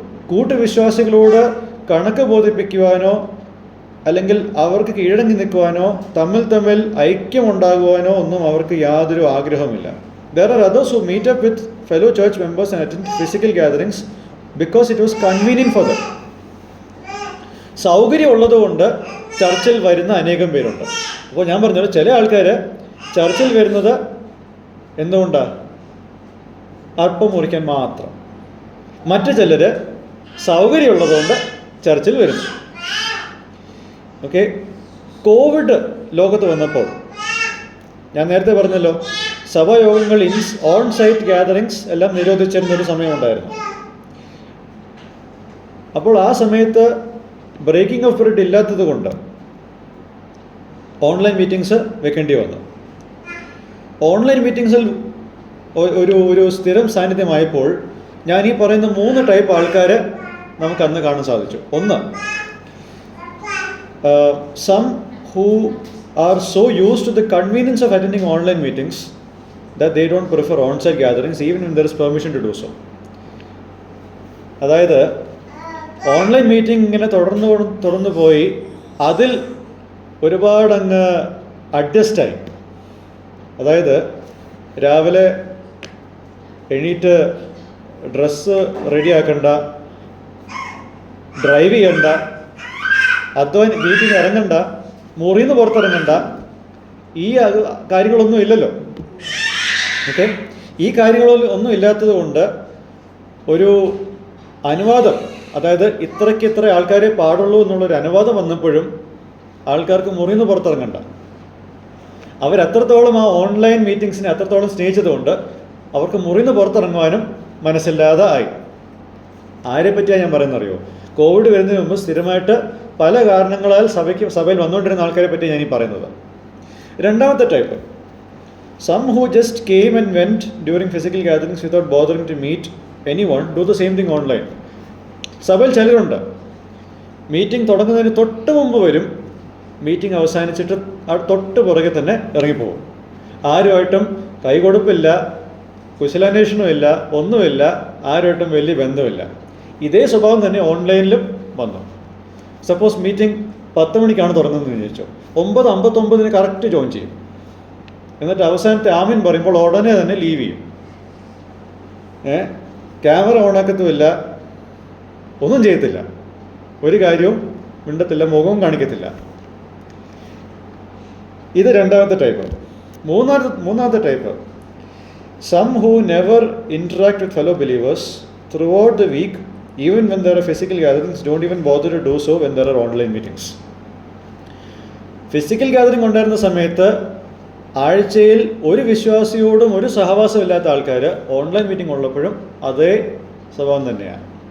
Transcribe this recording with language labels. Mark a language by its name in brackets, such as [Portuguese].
[Malayalam] കൂട്ടുവിശ്വാസികളോട് കണക്ക് ബോധിപ്പിക്കുവാനോ അല്ലെങ്കിൽ അവർക്ക് കീഴടങ്ങി നിൽക്കുവാനോ തമ്മിൽ ഐക്യമുണ്ടാകുവാനോ ഒന്നും അവർക്ക് യാതൊരു ആഗ്രഹമില്ല. [English] There are others who meet up with fellow church members and attend physical gatherings because it was convenient for them. [Malayalam] സൗകര്യമുള്ളതുകൊണ്ട് ചർച്ചിൽ വരുന്ന അനേകം പേരുണ്ട്. അപ്പോൾ ഞാൻ പറഞ്ഞത് ചില ആൾക്കാർ ചർച്ചിൽ വരുന്നത് എന്തുകൊണ്ടാണ്? അപ്പം മുറിക്കാൻ മാത്രം. മറ്റു ചിലർ സൗകര്യമുള്ളതുകൊണ്ട് ചർച്ചിൽ വരുന്നു. ഓക്കെ, കോവിഡ് ലോകത്ത് വന്നപ്പോൾ ഞാൻ നേരത്തെ പറഞ്ഞല്ലോ, സഭായോഗങ്ങൾ ഓൺ സൈറ്റ് ഗ്യാതറിങ്സ് എല്ലാം നിരോധിച്ചിരുന്നൊരു സമയമുണ്ടായിരുന്നു. അപ്പോൾ ആ സമയത്ത് ബ്രേക്കിംഗ് ഓഫ് ബ്രെഡ് ഇല്ലാത്തത് കൊണ്ട് ഓൺലൈൻ മീറ്റിംഗ്സ് വെക്കേണ്ടി വന്നു. ഓൺലൈൻ മീറ്റിംഗ്സിൽ ഒരു സ്ഥിരം സാന്നിധ്യമായപ്പോൾ ഞാൻ ഈ പറയുന്ന 3 ടൈപ്പ് ആൾക്കാരെ നമുക്ക് അന്ന് കാണാൻ സാധിച്ചു. [English] ഒന്ന്, some who are so used to the convenience of attending online meetings that they don't prefer on-site gatherings even when there is permission to do so. [Malayalam] അതായത് ഓൺലൈൻ മീറ്റിംഗ് ഇങ്ങനെ തുടർന്നു പോയി അതിൽ ഒരുപാട് അങ്ങ് അഡ്ജസ്റ്റായി. അതായത് രാവിലെ എണീറ്റ് ഡ്രസ്സ് റെഡിയാക്കണ്ട, ഡ്രൈവ് ചെയ്യണ്ട, വീട്ടിൽ നിന്ന് ഇറങ്ങണ്ട, മുറിയിൽ നിന്ന് പുറത്തിറങ്ങണ്ട, ഈ കാര്യങ്ങളൊന്നും ഇല്ലല്ലോ. ഓക്കെ, ഈ കാര്യങ്ങളൊന്നും ഇല്ലാത്തത് കൊണ്ട് ഒരു അനുവാദം, അതായത് ഇത്ര ആൾക്കാരെ പാടുള്ളൂ എന്നുള്ളൊരു അനുവാദം വന്നപ്പോഴും ആൾക്കാർക്ക് മുറിയിൽ നിന്ന് പുറത്തിറങ്ങണ്ട. അവരത്രത്തോളം ആ ഓൺലൈൻ മീറ്റിംഗ്സിനെ അത്രത്തോളം സ്നേഹിച്ചതുകൊണ്ട് അവർക്ക് മുറിയിൽ നിന്ന് പുറത്തിറങ്ങുവാനും മനസ്സില്ലാതെ ആയി. ആരെ പറ്റിയാണ് ഞാൻ പറയുന്നറിയോ? കോവിഡ് വരുന്നതിന് മുമ്പ് സ്ഥിരമായിട്ട് പല കാരണങ്ങളാൽ സഭയിൽ വന്നുകൊണ്ടിരുന്ന ആൾക്കാരെ പറ്റി ഞാൻ ഈ പറയുന്നത്. രണ്ടാമത്തെ type, [English] some who just came and went during physical gatherings without bothering to meet anyone do the same thing online. [Malayalam] സഭയിൽ ചിലരുണ്ട്, മീറ്റിംഗ് തുടങ്ങുന്നതിന് തൊട്ട് മുമ്പ് വരും, മീറ്റിംഗ് അവസാനിച്ചിട്ട് തൊട്ട് പുറകെ തന്നെ ഇറങ്ങിപ്പോകും. ആരുമായിട്ടും കൈകൊടുപ്പില്ല, കുശലാന്വേഷണമില്ല, ഒന്നുമില്ല, ആരുമായിട്ടും വലിയ ബന്ധമില്ല. ഇതേ സ്വഭാവം തന്നെ ഓൺലൈനിലും വന്നു. സപ്പോസ് മീറ്റിംഗ് 10 മണിക്കാണ് തുടങ്ങുന്നതെന്ന് വിചാരിച്ചു, 9:59 കറക്റ്റ് ജോയിൻ ചെയ്യും. എന്നിട്ട് അവസാനത്തെ ആമീൻ പറയുമ്പോൾ ഉടനെ തന്നെ ലീവ് ചെയ്യും. ക്യാമറ ഓണാക്കത്തുമില്ല, ഒന്നും ചെയ്യത്തില്ല, ഒരു കാര്യവും മിണ്ടത്തില്ല, മുഖവും കാണിക്കത്തില്ല. ഇത് രണ്ടാമത്തെ ടൈപ്പ്. മൂന്നാമത്തെ type, [English] some who never interact with fellow believers throughout the week, even when there are physical gatherings, don't even bother to do so when there are online meetings. [Malayalam] Physical gathering ഉണ്ടായിരുന്ന സമയത്ത് ആഴ്ചയിൽ ഒരു വിശ്വാസിയോടും ഒരു സഹവാസമില്ലാത്ത ആൾക്കാർ online meeting ഉള്ളപ്പോഴും അതേ സ്വഭാവം തന്നെയാണ്.